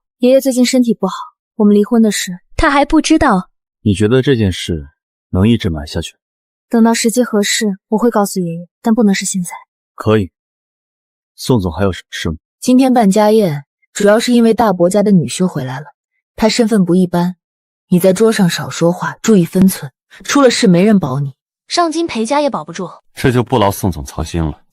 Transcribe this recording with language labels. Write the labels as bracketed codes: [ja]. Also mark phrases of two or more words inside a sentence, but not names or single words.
[zh] 爺爺最近身體不好，我們離婚的事他還不知道。你覺得這件事能一直瞞下去？等到時機合適，我會告訴爺爺，但不能是現在。可以。宋總還有什麼事嗎？今天辦家宴，主要是因為大伯家的女婿回來了，他身份不一般。你在桌上少說話，注意分寸，出了事沒人保你。上京裴家也保不住，這就不勞宋總操心了。